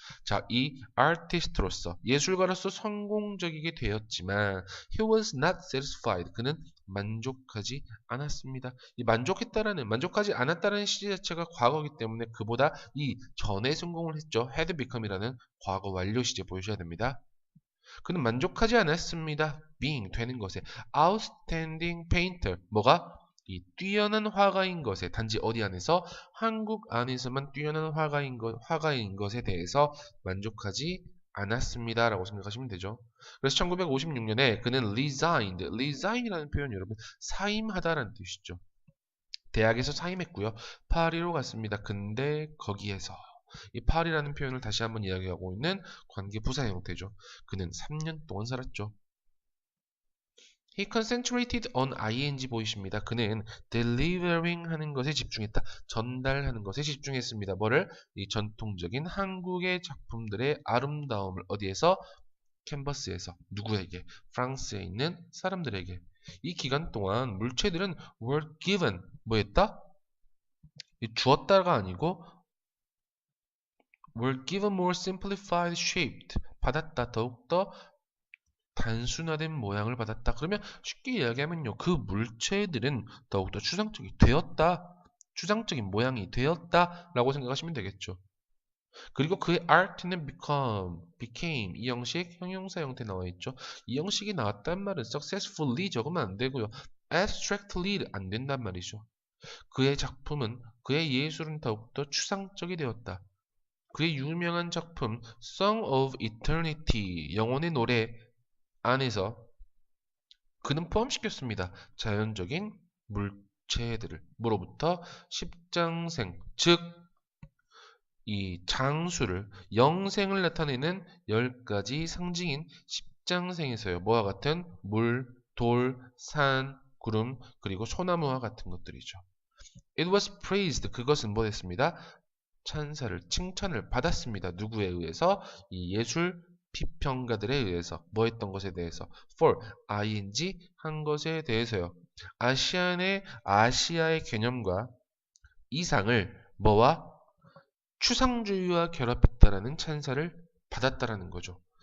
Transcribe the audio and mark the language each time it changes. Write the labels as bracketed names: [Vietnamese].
[Korean] 자, 이 artist로서, 예술가로서 성공적이게 되었지만 [English] he was not satisfied. [Korean] 그는 만족하지 않았습니다. 이 만족하지 않았다는 시제 자체가 과거이기 때문에 그보다 이 전에 성공을 했죠. had become이라는 과거 완료 시제 보여줘야 됩니다. 그는 만족하지 않았습니다. being, 되는 것에. [English] outstanding painter, [Korean] 뭐가? 이 뛰어난 화가인 것에, 단지 어디 안에서? 한국 안에서만 뛰어난 화가인 것에 대해서 만족하지 않았습니다. 라고 생각하시면 되죠. 그래서 1956년에 그는 resign이라는 표현이 여러분 사임하다라는 뜻이죠. 대학에서 사임했고요. 파리로 갔습니다. 근데 거기에서 이 파리라는 표현을 다시 한번 이야기하고 있는 관계부사 형태죠. 그는 3년 동안 살았죠. [English] He concentrated on ing [Korean] 보이십니다. 그는 delivering 하는 것에 집중했다. 전달하는 것에 집중했습니다. 뭐를? 이 전통적인 한국의 작품들의 아름다움을 어디에서? 캔버스에서. 누구에게? 프랑스에 있는 사람들에게. 이 기간 동안 물체들은 were given 뭐였다? 주었다가 아니고 [English] were given more simplified shaped [Korean] 받았다. 더욱더 단순화된 모양을 받았다. 그러면 쉽게 이야기하면요. 그 물체들은 더욱더 추상적이 되었다. 추상적인 모양이 되었다. 라고 생각하시면 되겠죠. 그리고 그의 art는 became 이 형식 형용사 형태 나와 있죠. 이 형식이 나왔단 말은 successfully 적으면 안 되고요. abstractly 안 된단 말이죠. 그의 작품은 그의 예술은 더욱더 추상적이 되었다. 그의 유명한 작품 Song of Eternity 영혼의 노래 안에서 그는 포함시켰습니다. 자연적인 물체들을 뭐로부터 십장생 즉 이 장수를 영생을 나타내는 10가지 상징인 십장생에서요. 뭐와 같은 물, 돌, 산, 구름 그리고 소나무와 같은 것들이죠. [English] It was praised [Korean] 그것은 뭐였습니다? 찬사를 칭찬을 받았습니다. 누구에 의해서? 이 예술 비평가들에 의해서 뭐 했던 것에 대해서 for ing 한 것에 대해서요. 아시아의 개념과 이상을 뭐와 추상주의와 결합했다라는 찬사를 받았다라는 거죠.